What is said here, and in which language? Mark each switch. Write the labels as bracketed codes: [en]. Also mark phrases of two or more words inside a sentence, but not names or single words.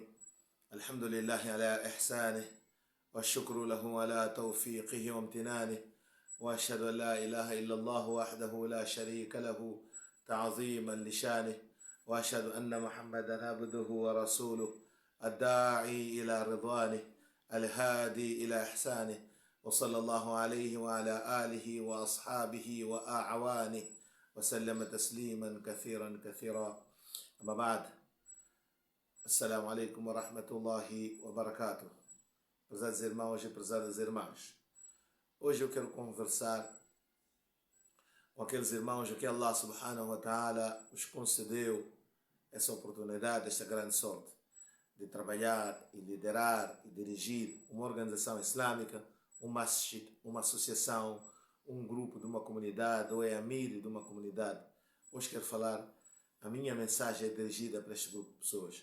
[ar] الحمد لله على إحسانه والشكر له على توفيقه وامتنانه، وأشهد أن لا إله إلا الله وحده لا شريك له تعظيما لشانه، وأشهد أن محمدا عبده ورسوله الداعي إلى رضوانه الهادي إلى إحسانه، وصلى الله عليه وعلى آله وأصحابه وأعوانه وسلم تسليما كثيرا كثيرا. أما بعد، السلام عليكم ورحمة الله وبركاته. [pt] Prezados irmãos e prezadas irmãs, hoje eu quero conversar com aqueles irmãos que Allah [ar] سبحانه وتعالى [pt] os concedeu essa oportunidade, esta grande sorte de trabalhar e liderar e dirigir uma organização islâmica, um masjid, uma associação, um grupo de uma comunidade ou é amir de uma comunidade. Hoje quero falar, a minha mensagem é dirigida para este grupo de pessoas.